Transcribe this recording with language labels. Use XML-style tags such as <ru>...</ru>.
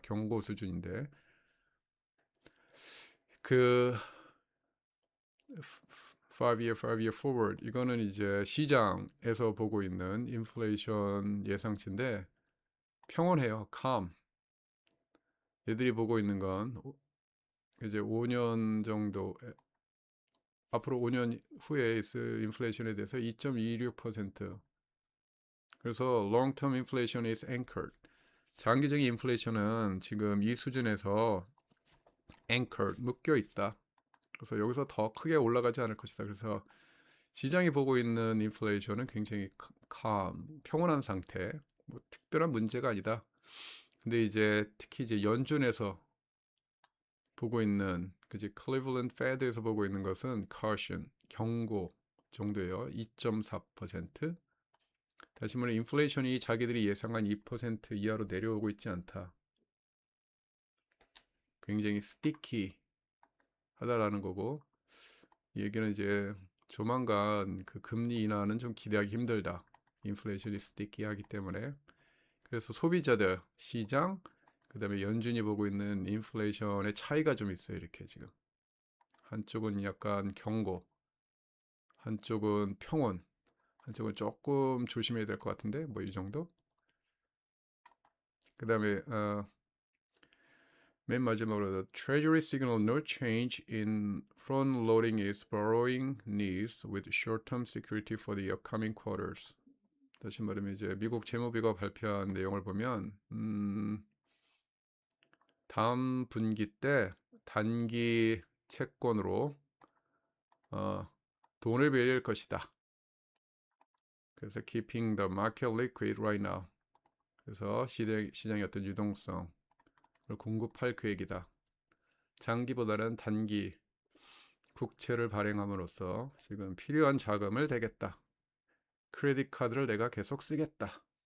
<ko>경고 수준인데 그</ko> <en>5year forward</en> <ko>이거는 이제 시장에서 보고 있는 인플레이션 예상치인데 평온해요.</ko> <en>calm.</en> <ko>얘들이 보고 있는 건 이제 5년 정도 앞으로 5년 후에 있을 인플레이션에 대해서 2.26%. 그래서</ko> <en>long term inflation is anchored.</en> <ko>장기적인 인플레이션은 지금 이 수준에서 anchored 묶여 있다. 그래서 여기서 더 크게 올라가지 않을 것이다. 그래서 시장이 보고 있는 인플레이션은 굉장히</ko> <en>calm,</en> <ko>평온한 상태. 뭐 특별한 문제가 아니다. 근데 이제 특히 이제 연준에서 보고 있는 그지 클리블랜드 페드에서 보고 있는 것은</ko> <en>caution,</en> <ko>경고 정도예요. 2.4%. 다시 말해 인플레이션이 자기들이 예상한 2% 이하로 내려오고 있지 않다. 굉장히 스티키 하다라는 거고 이 얘기는 이제 조만간 그 금리 인하는 좀 기대하기 힘들다. 인플레이션이 스티키하기 때문에 그래서 소비자들, 시장, 그다음에 연준이 보고 있는 인플레이션의 차이가 좀 있어요. 이렇게 지금 한쪽은 약간 경고, 한쪽은 평온, 한쪽은 조금 조심해야 될 것 같은데 뭐 이 정도.</ko> <en>그다음에 맨 마지막으로 Treasury signal no change in front loading its borrowing needs with short-term security for the upcoming quarters.</en> <ko>다시 말하면 이제 미국 재무부가 발표한 내용을 보면 다음 분기 때 단기 채권으로 돈을 빌릴 것이다.</ko> <en>그래서 keeping the market liquid right now.</en> <ko>그래서 시장의 어떤 유동성을 공급할 계획이다. 장기보다는 단기 국채를 발행함으로써 지금 필요한 자금을 대겠다. 크레딧 카드를 내가 계속 쓰겠다.</ko>